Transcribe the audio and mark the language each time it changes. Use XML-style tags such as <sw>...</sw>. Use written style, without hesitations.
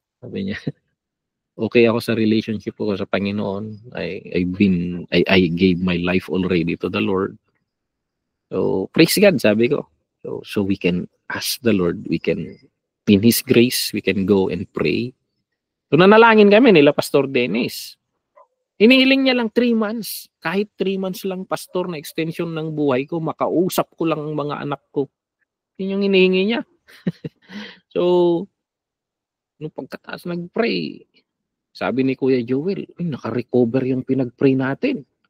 <tl>Sabi niya, okay ako sa relationship ko sa Panginoon.</tl> <en>I gave my life already to the Lord. So, praise God,</en> <tl>sabi ko.</tl> <en>So we can ask the Lord, we can, in His grace, we can go and pray.</en> <tl>So nanalangin kami nila Pastor Dennis. Hinihiling niya lang 3 months. Kahit 3 months lang, Pastor, na extension ng buhay ko, makausap ko lang ang mga anak ko. Yun yung hinihingi niya. So, nung pagkataas nag-pray, sabi ni Kuya Joel, naka-recover yung pinag-pray natin.</tl>